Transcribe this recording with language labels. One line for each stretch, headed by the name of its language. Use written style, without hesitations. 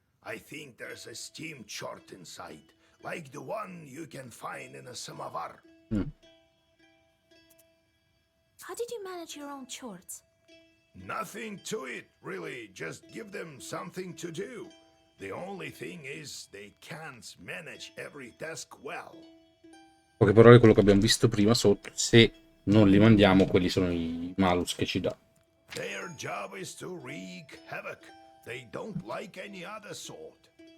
English: I think there's a steam chart inside, like the one you can find in a samovar. How did you manage your own chores? Nothing to it, really. Just give them something to do. The only thing is they can't manage every task well.
Italian: Poche parole, quello che abbiamo visto prima sotto, se non li mandiamo, quelli sono i malus che ci dà.
English: Their job is to wreak havoc. They don't like any other sort.